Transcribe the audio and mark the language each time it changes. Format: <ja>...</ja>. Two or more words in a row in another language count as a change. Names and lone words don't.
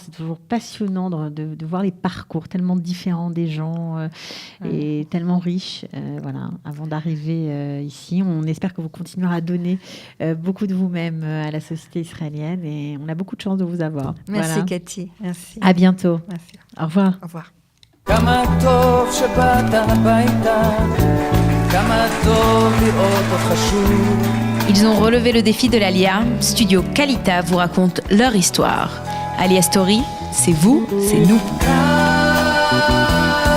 <fr>C'est toujours passionnant de voir les parcours tellement différents des gens et tellement riches. Voilà, avant d'arriver ici, on espère que vous continuerez à donner beaucoup de vous-même à la société israélienne et on a beaucoup de chance de vous avoir. Merci voilà. Cathy. Merci. À bientôt. Merci. Au revoir. Au revoir.</fr> <he>כמה טוב שבאת הביתה, כמה טוב לראות אותך שוב.</he> <fr>Ils ont relevé le défi de l'Alia. Studio Kalita vous raconte leur histoire. Alia Story, c'est vous, c'est nous.</fr>